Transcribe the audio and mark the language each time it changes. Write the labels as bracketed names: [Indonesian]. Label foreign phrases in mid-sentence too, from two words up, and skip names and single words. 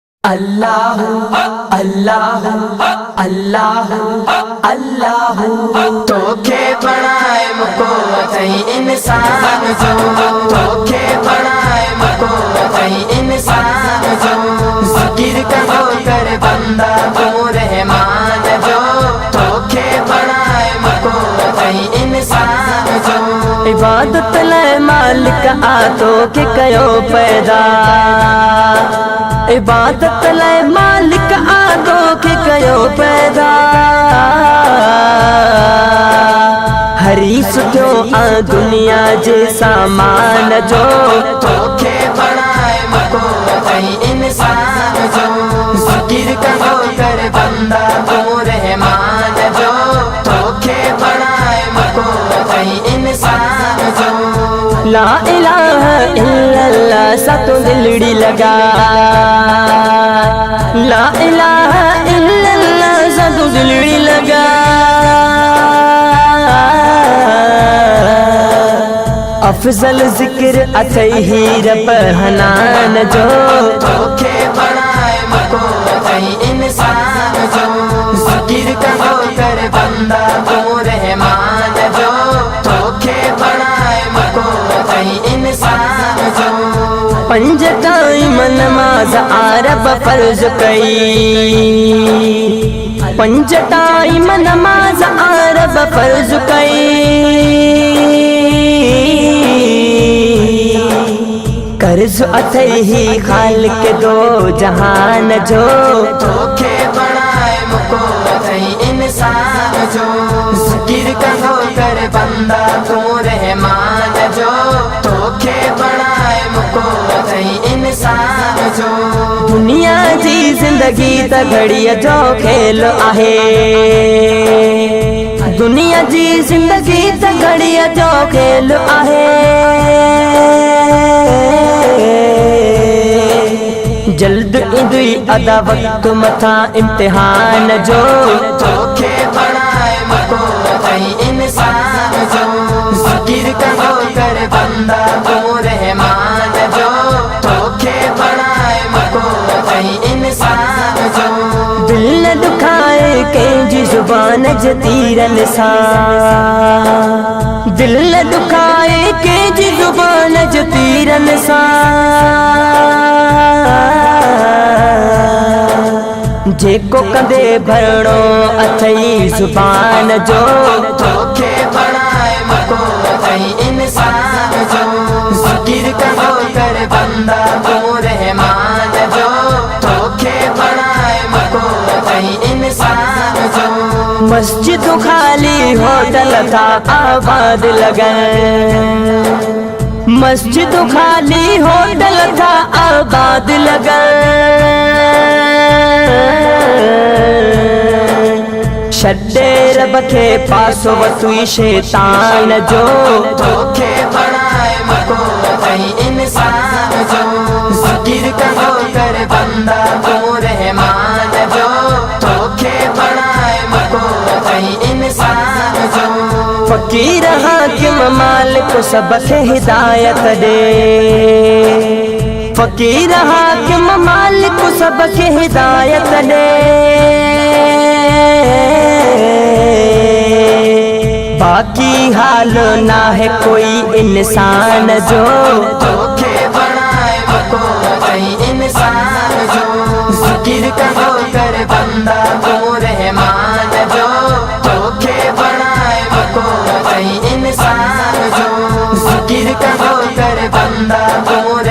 [Sindhi] अल्लाह अल्लाह अल्लाह अल्लाह तोखे बनाए मुको अथई इंसान जो तोखे बनाए मुको अथई इंसान जो ज़िक्र करो कर बंदा तू रहमान जो तोखे बनाए मुको अथई इंसान जो इबादत ले मालिक आतो के कयो पैदा इबादत ले मालिक आदो के कयो पैदा हरी सुठो आ दुनिया जे सामान जो तोखे बनाए मुको अथई इंसान जो ज़िक्र करो कर बंदा तू रहमान जो तोखे बनाए मुको अथई इंसान जो [Arabic] لا إله إلا الله [Sindhi] सतो दिलड़ी लगा [Arabic] لا إله إلا الله [Sindhi] सतो दिलड़ी लगा अफजल जिक्र अथई रब हनान जो तोखे बनाए मुको अथई इंसान जो ज़िक्र करो कर बंदा तू रहमान जो तोखे बनाए मुको अथई इंसान जो पंज टाइम नमाज आरब फर्ज कई पंज टाइम नमाज आरब फर्ज कई कर्ज अथई खालिक दो जहान जो तोखे बनाए मुको अथई इंसान जो ज़िक्र करो कर बंदा तू रहमान जो तोखे बनाए मुको अथई इंसान जो दुनिया जी जिंदगी त घड़ीअ जो खेल आहे दुनिया जी जिंदगी त घड़ीअ जो खेल आहे जल्द इंदुई अदा वक्त मथा इम्तिहान जो तोखे बनाए मुको अथई इंसान जो ज़िक्र करो कर बंदा तू रहमान जो तोखे बनाए मुको अथई इंसान जो दिल न दुखाए कंहिंजी ज़ुबान जे तीरन सां दिल न दुखाए कंहिंजी ज़ुबान जे तीरन सां जेको कंदे भरणो अथई ज़ुबान जो तोखे बनाए मुको अथई इंसान जो ज़िक्र करो कर बंदा तू रहमान जो तोखे बनाए मुको अथई इंसान जो मस्जिद खाली होटल था आबाद लगन मस्जिद खाली होटल था आबाद लगन छॾे रब खे पासो वतुई शैतान जो तोखे बनाए मुको अथई इंसान जो ज़िक्र करो कर बंदा तू रहमान जो तोखे बनाए मुको अथई इंसान जो फ़कीर हाकिम मालिक सबके हिदायत दे फ़कीर हाकिम मालिक सबके हिदायत दे बाकी हाल ना है कोई इंसान जो तोखे बनाए मुको अथई इंसान जो ज़िक्र करो कर बंदा तू रहमान जो तोखे बनाए मुको अथई इंसान जो ज़िक्र करो कर बंदा तू